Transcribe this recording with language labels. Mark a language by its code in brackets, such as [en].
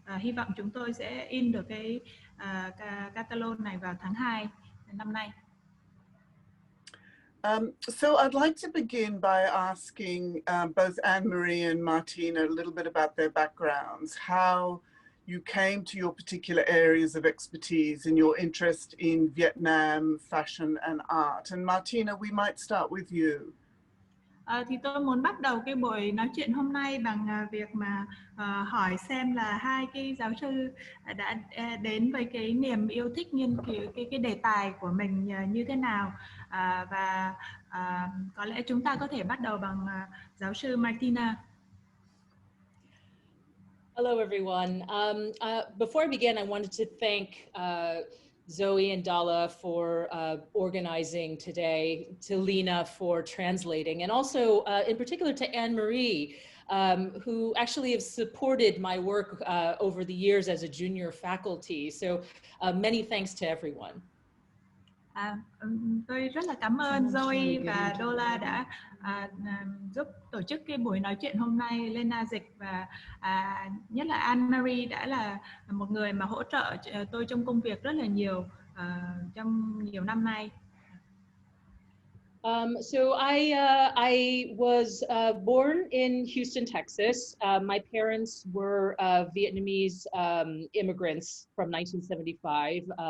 [vi] Hy vọng chúng tôi sẽ in được cái catalog này vào tháng 2 năm nay. [en] So I'd like to begin by asking both Anne Marie and Martina a little bit about their backgrounds, how you came to your particular areas of expertise and your interest in Vietnam, fashion and art. And Martina, we might start with you. [vi] Thì tôi muốn bắt đầu cái buổi nói chuyện hôm nay bằng việc mà hỏi xem là hai cái giáo sư đã đến với cái niềm yêu thích nghiên cứu cái đề tài của mình như thế nào, và có lẽ chúng ta có thể bắt đầu bằng giáo sư Martina. [en] Hello, everyone. Before I begin, I wanted to thank Zoe and Dolla for organizing today, to Lena for translating, and also in particular to Anne Marie, who actually have supported my work over the years as a junior faculty. So many thanks to everyone. [vi] Tôi rất là cảm ơn Zoe và Dolla đã giúp tổ chức cái buổi nói chuyện hôm nay, Lena dịch và nhất là Anne Marie đã là một người mà hỗ trợ tôi trong công việc rất là nhiều trong nhiều năm nay. [en] So I was born in Houston, Texas. My parents were Vietnamese immigrants from 1975.